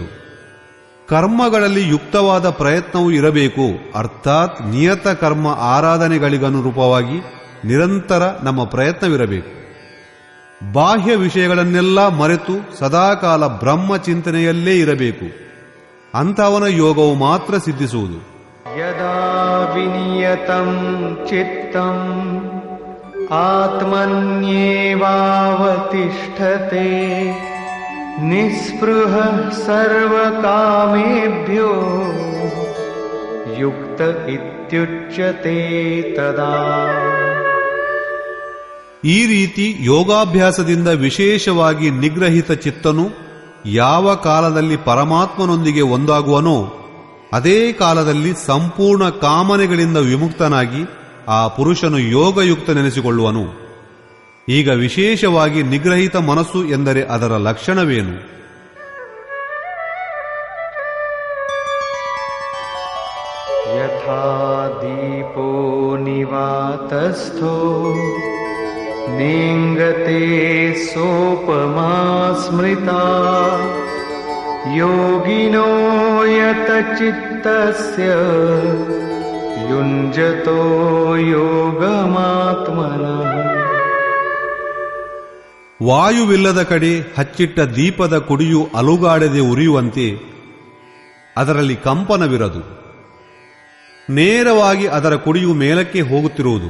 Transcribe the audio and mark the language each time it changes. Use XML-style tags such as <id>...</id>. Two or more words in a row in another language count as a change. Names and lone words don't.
<kn>ಕರ್ಮಗಳಲ್ಲಿ ಯುಕ್ತವಾದ ಪ್ರಯತ್ನವೂ ಇರಬೇಕು. ಅರ್ಥಾತ್ ನಿಯತ ಕರ್ಮ ಆರಾಧನೆಗಳಿಗನುರೂಪವಾಗಿ ನಿರಂತರ ನಮ್ಮ ಪ್ರಯತ್ನವಿರಬೇಕು. ಬಾಹ್ಯ ವಿಷಯಗಳನ್ನೆಲ್ಲ ಮರೆತು ಸದಾಕಾಲ ಬ್ರಹ್ಮ ಚಿಂತನೆಯಲ್ಲೇ ಇರಬೇಕು. ಅಂಥವನ ಯೋಗವು ಮಾತ್ರ ಸಿದ್ಧಿಸುವುದು.</kn> <sa>ಯದಾ ವಿನಿಯತಂ ಚಿತ್ತಂ ಆತ್ಮನ್ಯೇವಾವತಿಷ್ಠತೆ ನಿಸ್ಪೃಹ ಸರ್ವಕಾಮೇಭ್ಯೋ ಯುಕ್ತ ಇತ್ಯುಚ್ಯತೆ ತದಾ.</sa> <kn>ಈ ರೀತಿ ಯೋಗಾಭ್ಯಾಸದಿಂದ ವಿಶೇಷವಾಗಿ ನಿಗ್ರಹಿತ ಚಿತ್ತನು ಯಾವ ಕಾಲದಲ್ಲಿ ಪರಮಾತ್ಮನೊಂದಿಗೆ ಒಂದಾಗುವನೋ ಅದೇ ಕಾಲದಲ್ಲಿ ಸಂಪೂರ್ಣ ಕಾಮನೆಗಳಿಂದ ವಿಮುಕ್ತನಾಗಿ ಆ ಪುರುಷನು ಯೋಗಯುಕ್ತನೆನಿಸಿಕೊಳ್ಳುವನು. ಈಗ ವಿಶೇಷವಾಗಿ ನಿಗ್ರಹಿತ ಮನಸ್ಸು ಎಂದರೆ ಅದರ ಲಕ್ಷಣವೇನು?</kn> <sa>ಯಥಾ ದೀಪೋ ನಿವಾತಸ್ಥೋ ನೇಂಗತೆ ಸೋಪಮಾ ಸ್ಮೃತಾ ಯೋಗಿನೋ ಯತ ಚಿತ್ತಸ್ಯ ಯುಂಜತೋ ಯೋಗಮಾತ್ಮನಃ.</sa> <kn>ವಾಯುವಿಲ್ಲದ ಕಡೆ ಹಚ್ಚಿಟ್ಟ ದೀಪದ ಕುಡಿಯು ಅಲುಗಾಡದೆ ಉರಿಯುವಂತೆ ಅದರಲ್ಲಿ ಕಂಪನವಿರದು. ನೇರವಾಗಿ ಅದರ ಕುಡಿಯು ಮೇಲಕ್ಕೆ ಹೋಗುತ್ತಿರುವುದು.</kn>